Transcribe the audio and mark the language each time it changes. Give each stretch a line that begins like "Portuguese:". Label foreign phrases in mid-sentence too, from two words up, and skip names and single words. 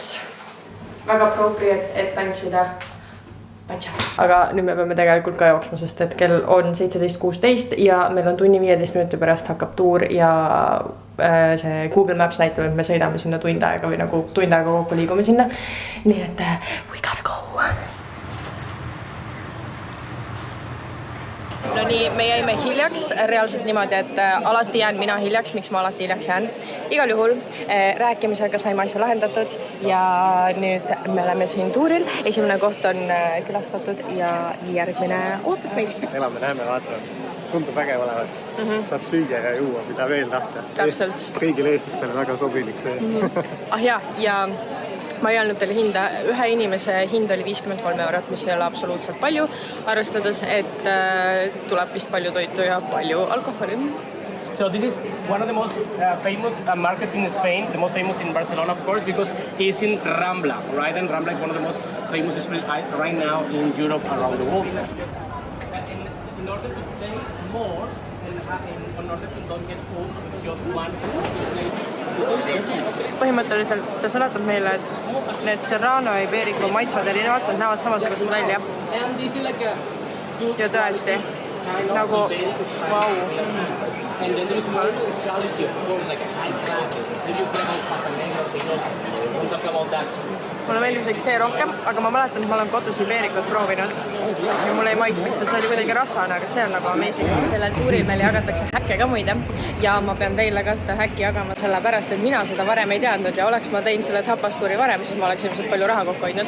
Estonian: Väga appropriate, et tanksida. Aga nüüd me peame tegelikult ka jooksma, sest et kell on 17.16 ja meil on tunni 15 minuti pärast hakkab tuur ja see Google Maps näitab, et me sõidame sinna tund aega või nagu tund aega kokku liigume sinna. Nii et
English: we gotta go.
Estonian: No nii, me jäime hiljaks reaalselt niimoodi, et alati jään mina hiljaks, miks ma alati hiljaks jään. Igal juhul rääkimisega saime asja lahendatud ja nüüd me oleme siin tuuril. Esimene koht on külastatud ja järgmine ootab meid. Elame, näeme, vaatame. Tundub vägev olevat. Saab süüa ja juua, mida veel tahta. Täpselt. Kõigil eestlastele väga sobilik see. Ah jaa, ja ma ei öelnud teile hinda. Ühe inimese hind oli 53 €, mis ei ole absoluutselt palju, arvestades, et tuleb vist palju toitu ja palju alkoholi.
English: So this is one of the most famous markets in Spain, the most famous in Barcelona, of course, because it's in Rambla, right? And Rambla is one of the most famous streets right now in Europe around the world. In order to taste more, and in order to not get full, just one.
Estonian: Põhimõtteliselt ta seletab meile, et need Serrano ja Iberico maitsvad erinevalt, nad näevad samasugused välja. Ja tõesti, nagu vau.
English: And then there is more speciality, of course, like a high classes. If you come out Patanega, we'll talk about that.
Estonian: Mulle meeldib isegi see rohkem, aga ma mäletan, et ma olen kodus Ibericot proovinud ja mulle ei maitseks, see oli kuidagi rasvane, aga see on nagu amazing. Sellel tuuril meil jagatakse häkke ka muide ja ma pean teile ka seda häkki jagama sellepärast, et mina seda varem ei teadnud ja oleks ma teinud selle tapastuuri varem, siis ma oleks ilmselt palju raha kokku hoidnud.